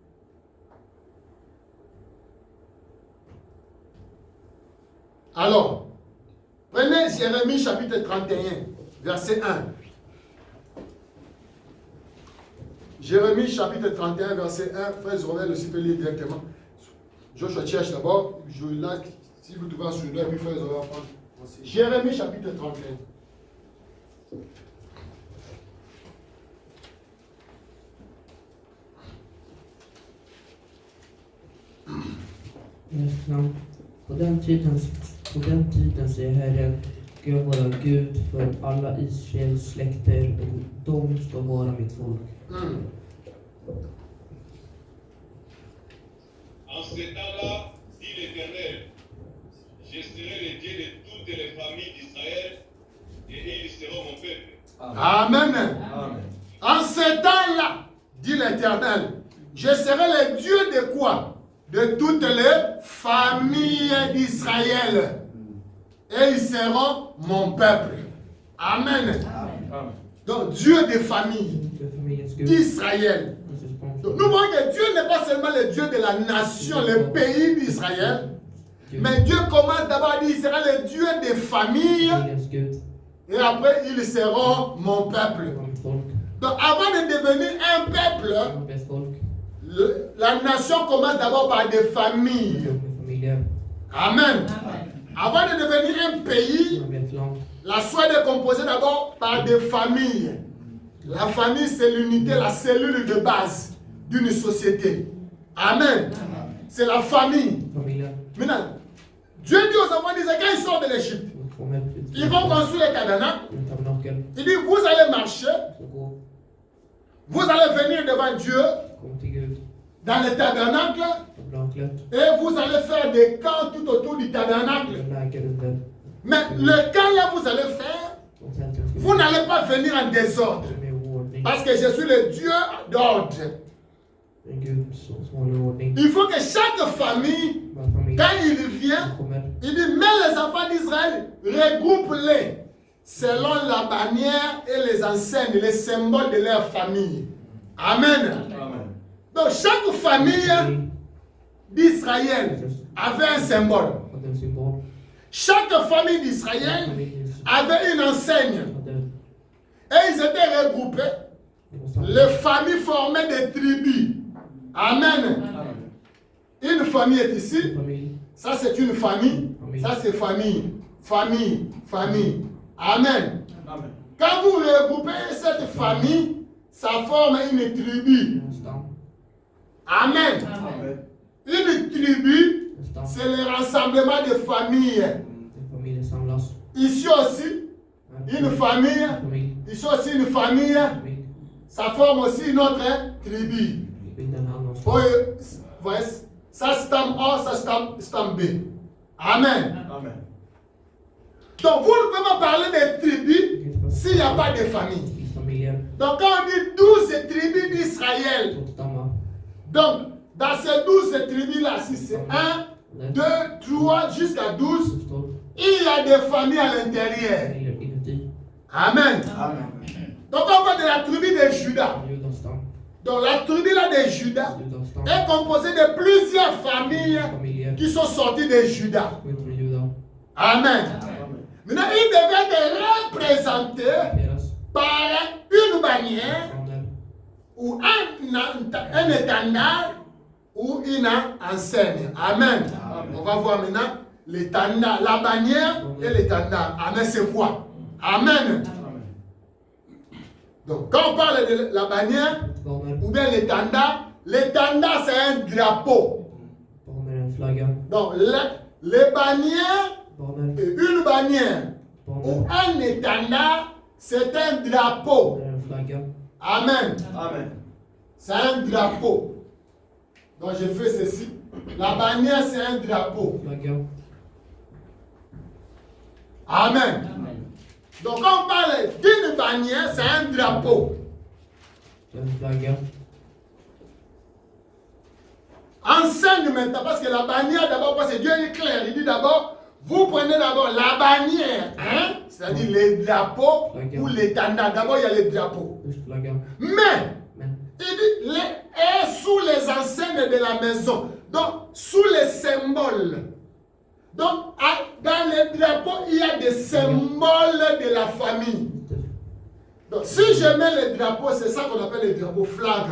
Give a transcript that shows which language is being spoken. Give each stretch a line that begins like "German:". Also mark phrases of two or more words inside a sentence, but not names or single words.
French: Alors, prenez Jérémie chapitre 31, verset 1. Jérémie chapitre 31, verset 1. Frère Zorel aussi peut lire directement. Joshua cherche d'abord. Là, si vous trouvez sur le doigt, puis frère Zorel va prendre. Jérémie chapitre 31.
Swedish: På den tiden säger Herren, Gud vara Gud för alla Israels släkter, och de ska vara mitt folk.
French: En ce temps-là, dit l'Éternel, je serai le Dieu de toutes les familles d'Israël et ils seront mon peuple. Amen. Amen. En ce temps-là, dit l'Éternel, je serai le Dieu de quoi? De toutes les familles d'Israël. Et ils seront mon peuple. Amen. Amen. Donc Dieu des familles
Swedish: För familjens Gud.
French: d'Israël. Donc, nous voyons que Dieu n'est pas seulement le Dieu de la nation, le pays d'Israël. Mais Dieu commence d'abord à dire, il sera le Dieu des familles.
Swedish: Familjens Gud.
French: Et après, ils seront mon peuple.
Swedish: Var mitt folk.
French: Donc avant de devenir un peuple,
Swedish: Mitt folk.
French: la nation commence d'abord par des familles.
Swedish: Med familjer.
French: Amen. Avant de devenir un pays,
Swedish: Man blir ett land.
French: la Suède est composée d'abord par des familles. La famille, c'est l'unité, la cellule de base d'une société. Amen. C'est la famille.
Swedish: Familjer.
French: Maintenant, Dieu dit aux enfants d'Israël, quand ils sortent de l'Égypte,
Swedish: De kommer ut.
French: ils vont construire les tabernacles.
Swedish: En tabernakel.
French: Il dit, vous allez marcher,
Swedish: Så gå.
French: vous allez venir devant Dieu
Swedish: Kom till Gud.
French: dans le tabernacle
Swedish: Tabernaklet.
French: et vous allez faire des camps tout autour du tabernacle.
Swedish: Och läger under.
French: Mais le camp là, vous allez faire,
Swedish: Och tälten ska
French: vous n'allez pas venir en désordre.
Swedish: som är i ordning.
French: Parce que je suis le Dieu d'ordre.
Swedish: En Gud som håller ordning.
French: Il faut que chaque famille,
Swedish: Varje familj
French: quand il vient,
Swedish: som kommer.
French: il dit, mais les enfants d'Israël, regroupe-les selon la bannière et les enseignes, les symboles de leur famille. Amen. Amen. Donc chaque famille d'Israël avait un symbole.
Swedish: Hade en symbol.
French: Chaque famille d'Israël avait une enseigne.
Swedish: Hade.
French: Et ils étaient regroupés. Les familles formaient des tribus. Amen. Amen. Une famille est ici.
Swedish: Familj.
French: Ça, c'est une famille. Ça, c'est famille. Famille. Famille. Amen. Amen. Quand vous regroupez cette famille, ça forme une tribu.
Swedish: En stam.
French: Amen. Amen. Une tribu,
Swedish: En stam.
French: c'est le rassemblement de familles.
Swedish: En familj samlas.
French: Ici aussi, une famille.
Swedish: En familj.
French: Ici aussi, une famille.
Swedish: Familj.
French: Ça forme aussi une autre tribu.
Swedish: Bilda en annan stam.
French: Voyez, ça stamp A, ça stamp B. Amen. Amen. Donc, vous ne pouvez pas parler des tribus s'il n'y a pas de famille.
Swedish: I familjer.
French: Donc, quand on dit 12 tribus d'Israël,
Swedish: 12 stammar.
French: donc, dans ces 12 tribus-là, si c'est 1, 2, 3, jusqu'à 12,
Swedish: Det står
French: il y a des familles à l'intérieur.
Swedish: familjer inuti.
French: Amen. Amen. Donc, on parle de la tribu de Judas.
Swedish: Judas stam.
French: Donc, la tribu là de Judas
Swedish: Judas stam.
French: est composée de plusieurs familles
Swedish: Familjer.
French: qui sont sorties de Judas.
Swedish: Ut från Juda.
French: Amen. Amen. Maintenant, ils devaient être représentés
Swedish: Deras
French: par une bannière
Swedish: faner.
French: ou un étendard ou une enseigne. Amen. On va voir maintenant l'étendard, la bannière et l'étendard. Amen, c'est quoi? Amen. Amen. Donc, quand on parle de la bannière
Swedish: Faner.
French: ou bien l'étendard c'est un drapeau.
Swedish: Faner är en flagga.
French: Donc, les bannières,
Swedish: Faner.
French: une bannière ou
Swedish: Faner
French: un étendard, c'est un drapeau.
Swedish: är en flagga.
French: Amen. Amen. C'est un drapeau. Donc je fais ceci. La bannière, c'est un drapeau.
Swedish: Flagga.
French: Amen. Donc quand on parle d'une bannière, c'est un drapeau.
Swedish: Det är en flagga.
French: Enseigne maintenant, parce que la bannière d'abord, parce que Dieu est clair, il dit d'abord, vous prenez d'abord la bannière, hein? C'est-à-dire les drapeaux ou l'étendard. D'abord, il y a les drapeaux.
Swedish: Först flaggan.
French: Mais,
Swedish: Men
French: il dit, et sous les enseignes de la maison, donc sous les symboles. Donc, dans les drapeaux, il y a des symboles de la famille. Donc, si je mets les drapeaux, c'est ça qu'on appelle les drapeaux flag.